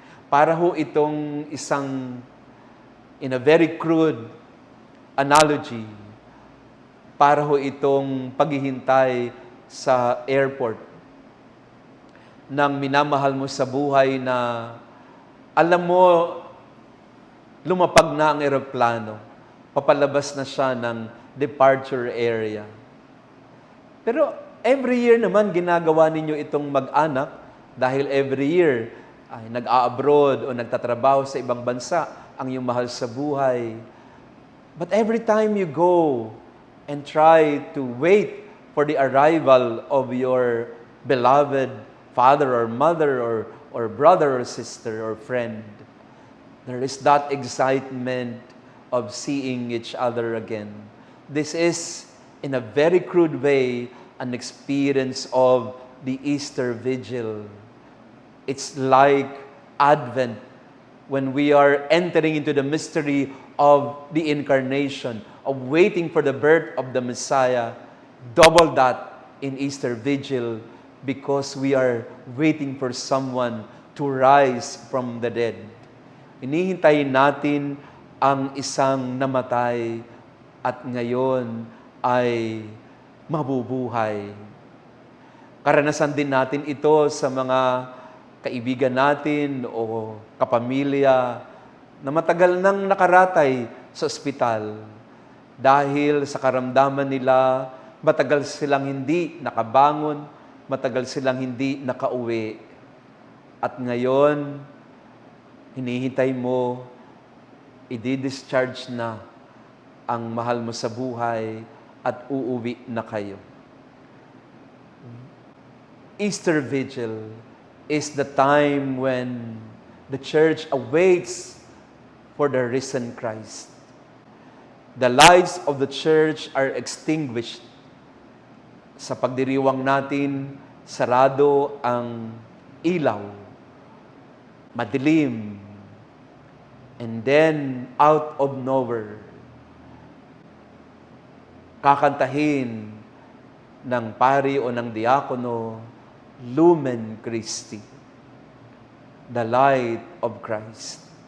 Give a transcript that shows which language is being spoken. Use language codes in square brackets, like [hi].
[tl] Para ho itong isang, [en] in a very crude analogy, [tl] para ho itong paghihintay sa airport ng minamahal mo sa buhay na alam mo, lumapag na ang eroplano, papalabas na siya ng departure area. Pero [en] every year [tl] naman ginagawa ninyo itong mag-anak dahil every year ay nag-a-abroad o nagtatrabaho sa ibang bansa ang iyong mahal sa buhay. [en] But every time you go and try to wait for the arrival of your beloved father or mother or brother or sister or friend, there is that excitement of seeing each other again. This is, in a very crude way, an experience of the Easter Vigil. It's like Advent when we are entering into the mystery of the Incarnation, of waiting for the birth of the Messiah. Double that in Easter Vigil because we are waiting for someone to rise from the dead. [tl] Inihintayin natin ang isang namatay at ngayon ay mabubuhay. Karanasan din natin ito sa mga kaibigan natin o kapamilya na matagal nang nakaratay sa ospital dahil sa karamdaman nila, matagal silang hindi nakabangon, matagal silang hindi nakauwi. At ngayon, hinihintay mo, i-discharge na ang mahal mo sa buhay at uuwi na kayo. [en] Easter Vigil is the time when the church awaits for the risen Christ. The lights of the church are extinguished. [tl] Sa pagdiriwang natin, sarado ang ilaw, madilim, [en] and then out of nowhere, [tl] kakantahin ng pari o ng diakono, [la] Lumen Christi, [en] the light of Christ.